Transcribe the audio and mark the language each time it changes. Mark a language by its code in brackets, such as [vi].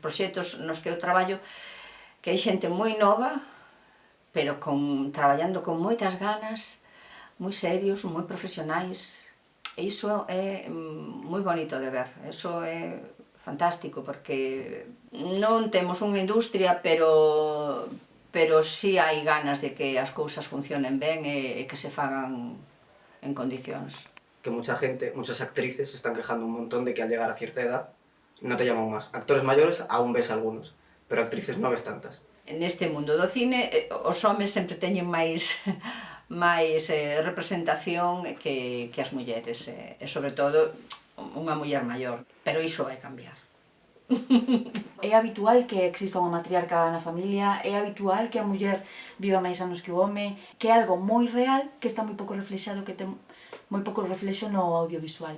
[gl] proxectos nos que eu traballo, que hai xente moi nova, pero traballando con moitas ganas, moi serios, moi profesionais. E iso é moi bonito de ver, iso é fantástico, porque non temos unha industria, pero sí hai ganas de que as cousas funcionen ben e que se fagan en condicións. [es] Que mucha gente, muchas actrices se están quejando un montón de que al llegar a cierta edad no te llaman más. Actores mayores aún ves algunos, pero actrices no ves tantas. [gl] Neste mundo do cine, os homes sempre teñen máis representación que as mulleres, e sobre todo unha muller maior, pero iso vai cambiar. É habitual que exista unha matriarca na familia, é habitual que a muller viva máis anos que o home, que é algo moi real, que está moi pouco reflexado, que ten moi pouco reflexo no audiovisual.